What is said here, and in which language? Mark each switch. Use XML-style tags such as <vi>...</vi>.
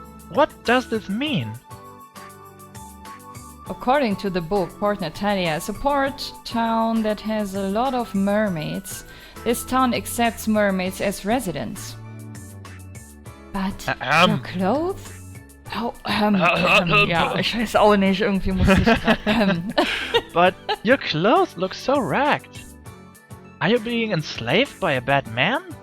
<en>What does this mean? According to the book, Port Natalia is a port town that has a lot of mermaids. This town accepts mermaids as residents. But your clothes?</en> <de>Ja, ich weiß auch nicht, irgendwie muss ich grad,</de> <en>But your clothes look so ragged. Are you being enslaved by a bad man?</en>